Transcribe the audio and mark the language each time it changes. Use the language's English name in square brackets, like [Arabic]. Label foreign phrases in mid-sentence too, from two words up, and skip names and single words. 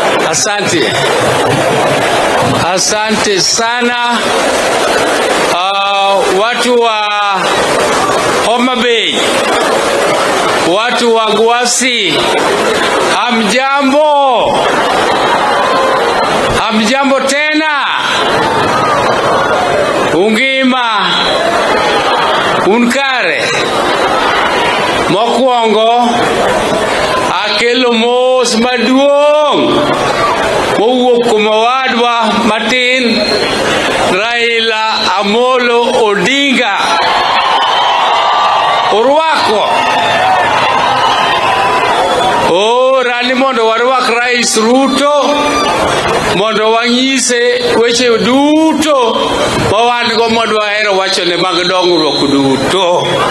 [Swahili] Asante sana watu wa Homa Bay, watu wa Gwasi, hamjambo tena. [Luo (Kenya and Tanzania)] Ungima unkare mokwongo akelo mos maduong' mowuok kuom owadwa matin Raila Amolo Odinga. Urwako rani mondo warwak Rais Ruto mondo wanyise weche duto mawango mondo wahero wachone mag dongruok duto.